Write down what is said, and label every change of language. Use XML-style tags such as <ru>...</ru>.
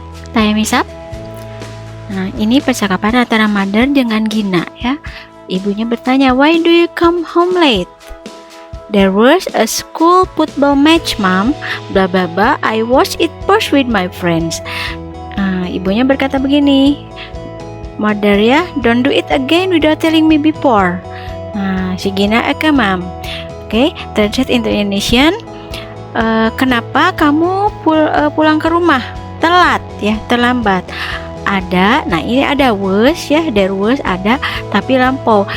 <en>Time is up.</en> <id>Nah, ini percakapan antara mother dengan Gina ya. Ibunya bertanya,</id> <en>"Why do you come home late?" "There was a school football match, Mom. Blah blah blah. I watched it first with my friends."</en> <id>Ibunya berkata begini,</id> <en>"Mother ya, don't do it again without telling me before." Si Gina, "Oke, Mom." Oke, translate into Indonesian.</en> <id>Kenapa kamu pulang ke rumah telat ya, terlambat? Ini ada was ya, there was ada, tapi lampau.</id>